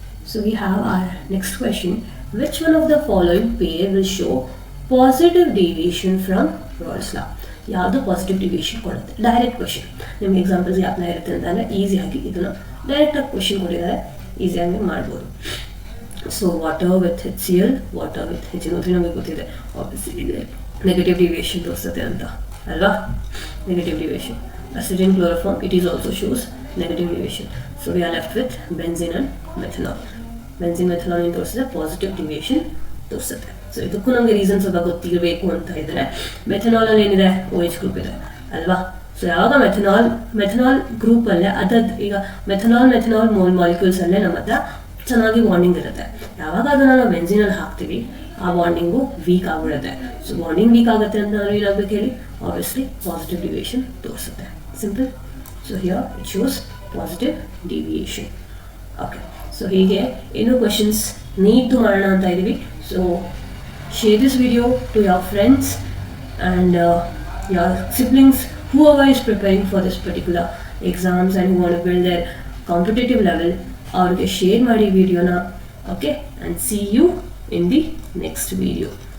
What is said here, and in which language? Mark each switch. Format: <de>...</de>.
<en>So we have our next question. Which one of the following pair will show positive deviation from Raoult's law?</en> <kn>ಯಾವುದು positive deviation ಕೊಡುತ್ತೆ? Direct question. ನಿಮ್ಗೆ examples ಯಾವ್ದು ಇರುತ್ತೆ ಅಂತಂದರೆ ಈಸಿಯಾಗಿ ಇದನ್ನು ಡೈರೆಕ್ಟಾಗಿ ಕ್ವೆಶನ್ ಕೊಟ್ಟಿದ್ದಾರೆ, ಈಸಿಯಾಗಿ ಮಾಡ್ಬೋದು. So water with HCl, water with HNO3 ನಮಗೆ ಗೊತ್ತಿದೆ. ಆಬ್ವಿಯಸ್ಲಿ ನೆಗೆಟಿವ್ ಡಿವಿಯೇಷನ್ ತೋರಿಸುತ್ತೆ ಅಂತ ಅಲ್ವಾ? Negative deviation.</kn> <en>ಅಸಿಡಿನ್ chloroform, it is also shows negative deviation. So we are left with benzene and methanol.</en> <kn>Benzene methanol ಏನು ತೋರಿಸಿದೆ? ಪಾಸಿಟಿವ್ ಡಿವಿಯೇಷನ್ ತೋರಿಸುತ್ತೆ. So ಇದಕ್ಕೂ ನಮಗೆ ರೀಸನ್ ಸ್ವಲ್ಪ ಗೊತ್ತಿರಬೇಕು ಅಂತ ಇದ್ದರೆ, ಮೆಥನಾಲಲ್ಲಿ ಏನಿದೆ? OH ಗ್ರೂಪ್ ಇದೆ ಅಲ್ವಾ? ಸೊ ಯಾವಾಗ ಮೆಥನಾಲ್ ಗ್ರೂಪಲ್ಲೇ ಈಗ ಮೆಥನಾಲ್ ಮಾಲಿಕ್ಯೂಲ್ಸಲ್ಲೇ ನಮ್ಮ ಹತ್ರ ಚೆನ್ನಾಗಿ ಬಾಂಡಿಂಗ್ ಇರುತ್ತೆ. ಯಾವಾಗ ಅದನ್ನು ನಾವು ಬೆನ್ಸಿನಲ್ಲಿ ಹಾಕ್ತೀವಿ, ಆ ಬಾಂಡಿಂಗು ವೀಕ್ ಆಗಿಬಿಡುತ್ತೆ. ಸೊ ಬಾಂಡಿಂಗ್ ವೀಕ್ ಆಗುತ್ತೆ ಅಂತ ನಾವು ಏನಾಗಬೇಕು ಹೇಳಿ, ಆಬ್ವಿಯಸ್ಲಿ ಪಾಸಿಟಿವ್ ಡಿವಿಯೇಷನ್ ತೋರಿಸುತ್ತೆ. Simple.</kn> <en>So here it shows positive deviation.</en> <kn>Okay, so ಹೀಗೆ ಇನ್ನೂ ಕ್ವೆಶನ್ಸ್ ನೀಡ್ತು ಮಾಡೋಣ ಅಂತ ಇದ್ದೀವಿ.</kn> <en>So share this video to your friends and your siblings, whoever is preparing for this particular exams and who want to build their competitive level.</en> <kn>ಅವ್ರಿಗೆ share ಮಾಡಿ ವಿಡಿಯೋನ. Okay,</kn> <en>and see you in the next video.</en>